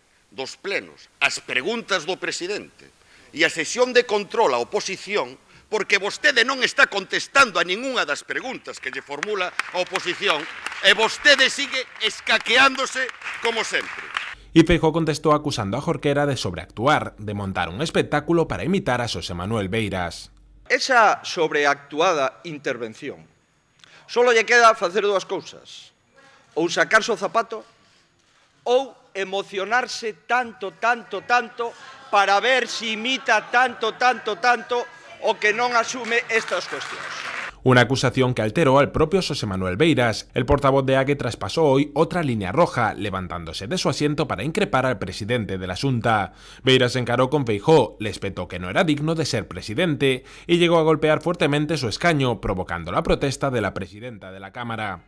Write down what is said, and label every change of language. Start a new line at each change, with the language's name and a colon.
Galician: Dos plenos, as preguntas do presidente e a sesión de control á oposición, porque vostede non está contestando a ningunha das preguntas que lle formula a oposición e vostede sigue escaqueándose como sempre.
Spanish: Y Feijóo contestó acusando a Jorquera de sobreactuar, de montar un espectáculo para imitar a Xosé Manuel Beiras.
Galician: Esa sobreactuada intervención solo lle queda facer dúas cousas: ou sacarse o zapato ou emocionarse tanto para ver se imita tanto o que non asume estas cuestións.
Spanish: Una acusación que alteró al propio Xosé Manuel Beiras. El portavoz de AGE traspasó hoy otra línea roja, levantándose de su asiento para increpar al presidente de la Xunta. Beiras se encaró con Feijóo, le espetó que no era digno de ser presidente y llegó a golpear fuertemente su escaño, provocando la protesta de la presidenta de la Cámara.